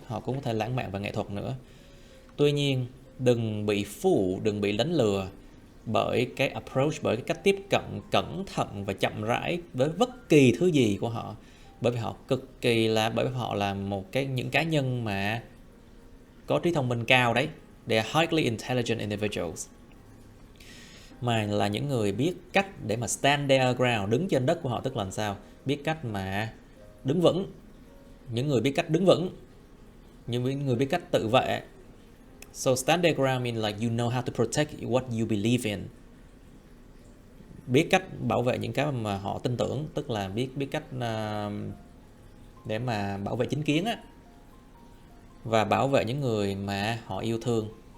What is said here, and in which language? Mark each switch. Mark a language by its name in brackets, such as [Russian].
[Vietnamese] Họ cũng có thể lãng mạn và nghệ thuật nữa. Tuy nhiên, đừng bị đừng bị đánh lừa bởi cái approach, bởi cái cách tiếp cận cẩn thận và chậm rãi với bất kỳ thứ gì của họ. Bởi vì họ là những cá nhân mà có trí thông minh cao đấy. [English] They are highly intelligent individuals. [Vietnamese] Mà là những người biết cách để mà [English] stand their ground, [Vietnamese] đứng trên đất của họ, tức là làm sao? Biết cách mà đứng vững. Những người biết cách đứng vững, những người biết cách tự vệ. [English] So stand their ground means like you know how to protect what you believe in. [Vietnamese] Biết cách bảo vệ những cái mà họ tin tưởng, tức là biết cách để mà bảo vệ chính kiến á, và bảo vệ những người mà họ yêu thương.